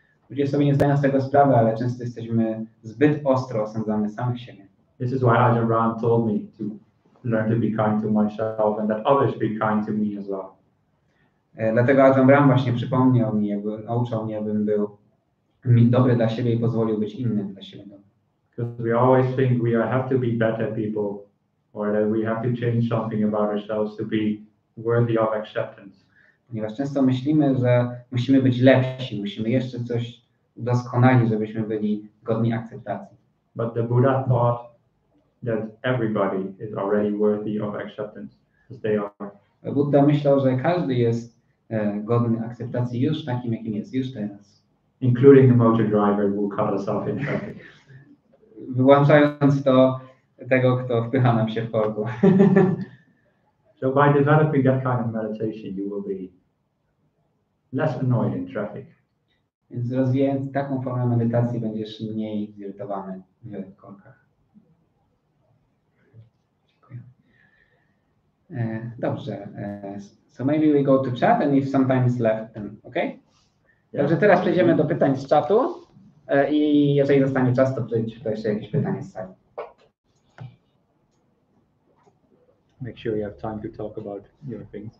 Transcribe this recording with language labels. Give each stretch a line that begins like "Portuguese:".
Polish: Ludzie sobie nie zdają z tego sprawy, ale często jesteśmy zbyt ostro osądzamy samych siebie.
English: This is why Ajahna Brahma told me to learn to be kind to myself and that others be kind to me as well.
Polish: Dlatego Ajahna Brahma właśnie przypomniał mi, nauczał mnie, abym był dobry dla siebie i pozwolił być innym dla siebie.
English: Because we always think we have to be better people, or that we have to change something about ourselves to be worthy of acceptance.
Polish: Ponieważ często myślimy, że musimy być lepsi, musimy jeszcze coś udoskonalić, żebyśmy byli godni akceptacji.
English: But the Buddha thought that everybody is already worthy of acceptance as they are.
Polish: Buddha myślał, że każdy jest godny akceptacji już takim, jakim jest, już teraz.
English: Including the motor driver who cut us off in traffic.
Polish: Wyłączając to tego, kto wpycha nam się w korku.
English: So by developing that kind of meditation, you will be less annoyed in traffic.
Polish: Więc rozwijając taką formę medytacji, będziesz mniej zirytowany w korkach. Dziękuję. Dobrze.
English: So maybe we go to chat and if sometimes left, then okay?
Polish: Także teraz przejdziemy do pytań z czatu i jeżeli zostanie czas, to jeszcze jakieś pytanie z sali.
English: Make sure you have time to talk about your things.